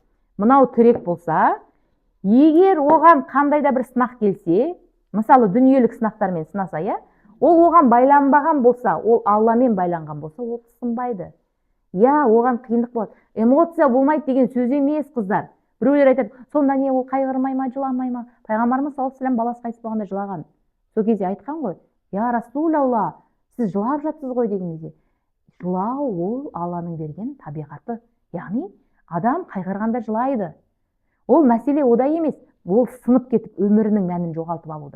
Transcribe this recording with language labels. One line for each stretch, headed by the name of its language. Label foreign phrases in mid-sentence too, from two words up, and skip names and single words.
Kazakh: Мынау тірек болса, егер оған қандай да бір сынақ келсе, мысалы дүниелік сынақтармен сынаса, иә, ол оған байланбаған болса, ол Алламен байланған болса, ол сынбайды. Я, оған қиындық болады. Эмоция болмайды деген сөз емес, қыздар. Біреулер айтады, сонда не, ол қайғырмай ма, жыламай ма? Пайғамбарымыз
Arabic: صلى الله عليه وسلم
Kazakh: баласы қайтыс болғанда жылаған. Сол кезде айтқан ғой,
Arabic: يا رسول الله,
Kazakh: сіз жылап жатсыз ғой деген кезде. Жылау ол Алланың берген табиғаты. Яғни адам қайғырғанда жылайды. Ол мәселе ода емес, ол сынып кетіп өмірінің мәнін жоғалтып алуда.